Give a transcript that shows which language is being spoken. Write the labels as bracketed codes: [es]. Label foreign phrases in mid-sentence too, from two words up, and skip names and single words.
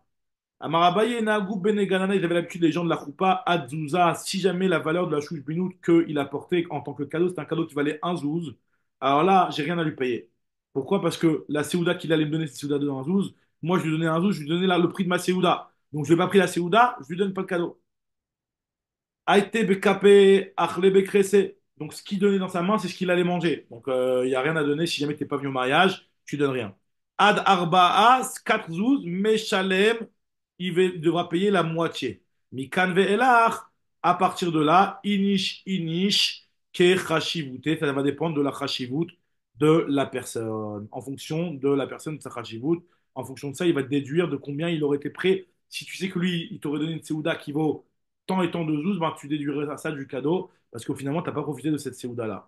[fr] Amarabaye Nagou Beneganana, ils avaient l'habitude, les gens de la Choupa, Adzouza, si jamais la valeur de la chouche binout qu'il a porté en tant que cadeau, c'est un cadeau qui valait un zouz, alors là, j'ai rien à lui payer. Pourquoi? Parce que la Seouda qu'il allait me donner, c'est Seouda de un zouz. Moi, je lui donnais un zouz, je lui donnais le prix de ma Seouda. Donc, je n'ai pas pris la Seouda, je lui donne pas le cadeau. [arc] אייתי בכפיה, אכלי בכריסיה. [fr] Donc, ce qu'il donnait dans sa main, c'est ce qu'il allait manger. Donc, il n'y a rien à donner. Si jamais tu n'es pas venu au mariage, tu donnes rien. [he] עד ארבעה, 4 זוז, משלם, [fr] devra payer la moitié. [he] מכאן ואילך, [fr] à partir de là, [he] איניש, כחשיבותו, [fr] ça va dépendre de la chashivut de la personne. En fonction de la personne, de sa chashivut, en fonction de ça, il va te déduire de combien il aurait été prêt. Si tu sais que lui, il t'aurait donné une seouda qui vaut tant et tant de zouz, ben, tu déduirais ça du cadeau, parce qu'au finalement, tu n'as pas profité de cette seouda-là.